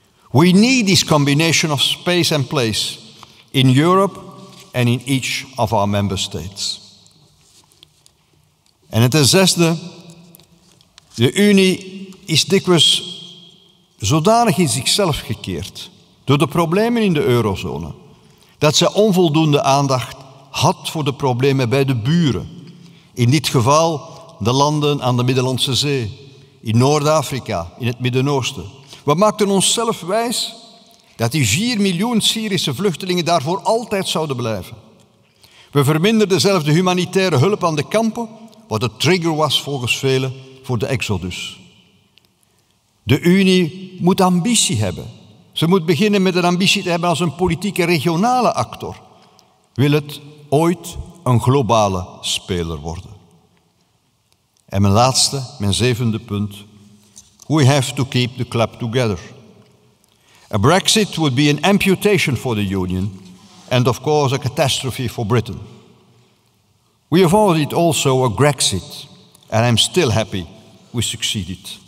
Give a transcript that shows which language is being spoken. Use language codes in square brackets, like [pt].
[en] We need this combination of space and place in Europe and in each of our member states. [nl] En ten zesde, de Unie is dikwijls zodanig in zichzelf gekeerd door de problemen in de eurozone, dat ze onvoldoende aandacht had voor de problemen bij de buren. In dit geval de landen aan de Middellandse Zee, in Noord-Afrika, in het Midden-Oosten. We maakten onszelf wijs dat die 4 miljoen Syrische vluchtelingen daar voor altijd zouden blijven. We verminderden zelfs de humanitaire hulp aan de kampen, wat de trigger was volgens velen voor de exodus. De Unie moet ambitie hebben. Ze moet beginnen met een ambitie te hebben als een politieke regionale actor. Wil het ooit een globale speler worden? En mijn zevende punt. [en] We have to keep the club together. A Brexit would be an amputation for the Union and of course a catastrophe for Britain. We avoided also a Grexit, and I'm still happy we succeeded.